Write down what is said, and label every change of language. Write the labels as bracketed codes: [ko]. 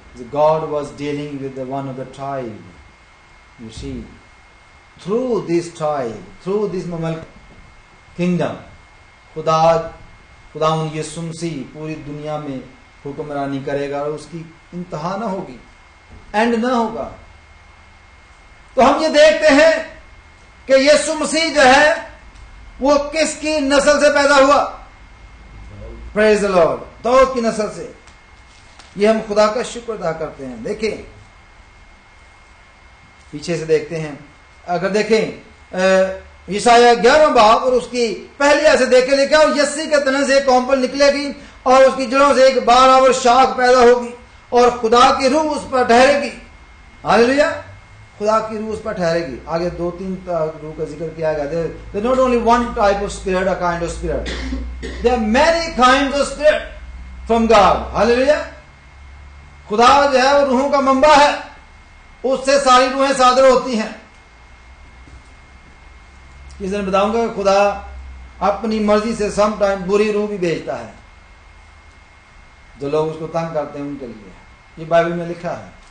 [en] God was dealing with the one of the tribe. You see, through this tribe, through this Mamal kingdom, [ur] خدا یسوع مسیح پوری دنیا میں حکمرانی کرے گا اور اس کی انتہا نہ ہوگی، اینڈ نہ ہوگا۔ تو ہم یہ دیکھتے ہیں کہ یسوع مسیح جو ہے وہ کس کی نسل سے پیدا ہوا؟ [en] praise the Lord, [ur] داؤد کی نسل سے۔ یہ ہم خدا کا شکر ادا کرتے ہیں۔ دیکھیں پیچھے سے دیکھتے ہیں، اگر دیکھیں یسایہ 11 باب اور اس کی پہلی ایسے دیکھے لکھا، اور یسی کے تنے سے ایک کونپل نکلے گی اور اس کی جڑوں سے ایک بارآور شاخ پیدا ہوگی اور خدا کی روح اس پر ٹھہرے گی۔ ہاللیلویہ، خدا کی روح اس پر ٹھہرے گی۔ آگے 2-3 روح کا ذکر کیا گیا۔ [en] There not only one type of spirit, a kind of spirit. There are many kinds of spirit from God. [ur] ہاللیلویہ، خدا جو ہے وہ روحوں کا منبع ہے، اس سے ساری روحیں صادر ہوتی ہیں۔ کسی دن بتاؤں گا کہ خدا اپنی مرضی سے سم ٹائم بری روح بھی بھیجتا ہے، جو لوگ اس کو تنگ کرتے ہیں ان کے لیے۔ یہ بائبل میں لکھا ہے۔